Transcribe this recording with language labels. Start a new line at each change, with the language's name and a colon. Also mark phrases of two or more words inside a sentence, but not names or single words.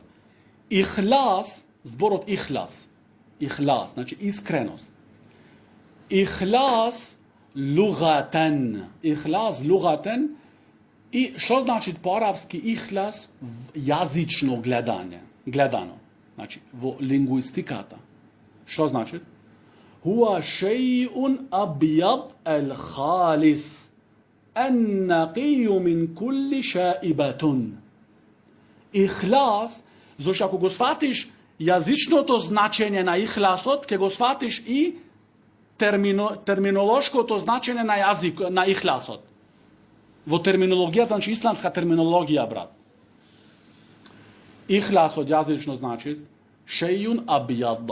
Macedonian: Ихлас, зборот ихлас, значи искреност.
Arabic: إخلاص لغةً. إخلاص لغةً.
Macedonian: И што значи по арапски ихлас? Јазично гледано. Значи во лингвистиката. Што значи?
Arabic: هو شيء أبيض الخالص. النقي من كل شائبة.
Macedonian: Ихлас, зашто ако го сватиш јазичното значење на ихласот, ќе го сватиш и терминолошкото значење на јазик на ихласот. Во терминологијата, значи исламска терминологија, брат. Ихласот јазично значи
Arabic: شيء أبيض.